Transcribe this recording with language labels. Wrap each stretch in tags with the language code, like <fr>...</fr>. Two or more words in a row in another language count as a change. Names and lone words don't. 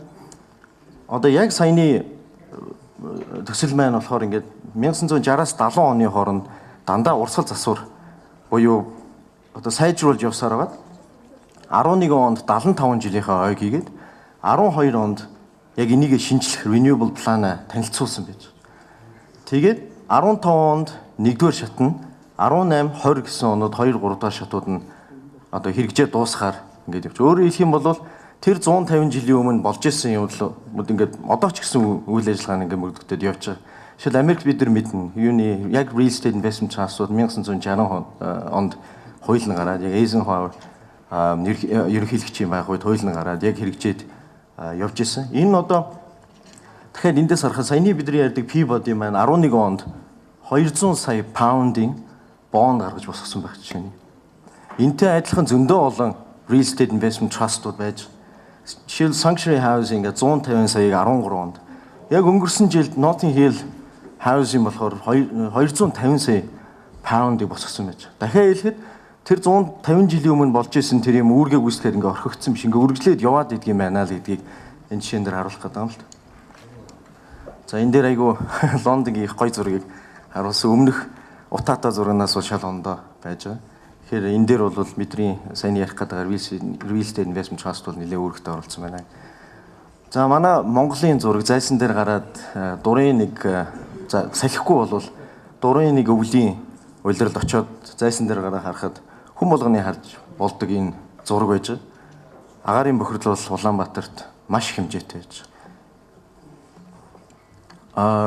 <mn>Одоо яг саяны төсөл маань болохоор ингэж 1960-аас 70 оны хооронд дандаа урсгал засвар буюу одоо сайжруулж явсаар байгаа. 11 онд 75 жилийнхаа ойг хийгээд 12 онд яг энийг шинжлэх</mn> <en>renewable plan</en> <mn>танилцуулсан байж. Тэгээд 15 онд 1-р шат нь 18, 20 гэсэн онод 2, 3 дахь шатууд нь одоо хэрэгжээ дуусгаар ингээд явж. Өөрөөр хэлэх юм бол тэр 150 жилийн өмнө болж исэн юм л ингээд одоо ч гэсэн үйл ажиллагаа ингээд мөрдөгдөд явж байгаа. Жишээл Америк бид нар мэднэ. Юуны яг</mn> <en>real estate investment trust-</en> <mn>ууд 1960 онд хууль нь гараад яг Eisenhower ерөнхийлөгч юм байх үед хууль нь гараад яг хэрэгжээд явж исэн. Энэ одоо дахиад эндээс харахад саяны бидний ярьдаг Peabody маань 11 онд 200 сая паундын бонд гаргаж босгосон байх жишээ. Энтэй адилхан зөндөө олон</mn> <en>real estate investment trust-</en> <mn>ууд байж. Жишээл Sanctuary House ингээд 150 саяг 13 онд. Яг өнгөрсөн жилд Notting Hill House-ийн болохоор 250 сая паундыг босгосон байж. Дахиад хэлэхэд тэр 150 жилийн өмнө болж исэн тэр юм үүргээ гүйцэтгэхээр ингээд орхигдсон биш. Ингээд үргэлжлээд яваад идэх юм байна л гэдгийг энэ жишээн дээр харуулах гэдэг юм л. За энэ дээр айгүй Лондонгийн их гоё зургийг харуулсан. Өмнөх утаатай зурагнаас бол шал ондоо байж байгаа. Тэгэхээр энэ дээр бол бидний сайн ярих гэдэг</mn> <en>real estate investment trust</en> <mn>бол нэлээд үүрэгтэй оролцсон байна. За манай Монголын зураг зайсан дээр гараад дурын нэг за салхихгүй бол дурын нэг өвлийн улирал очоод зайсан дээр гараа харахад хүн болгоны харж болдог энэ зураг байж байгаа. Агаарын бохирдол бол Улаанбаатарт маш хэмжээтэй байж байгаа.</mn>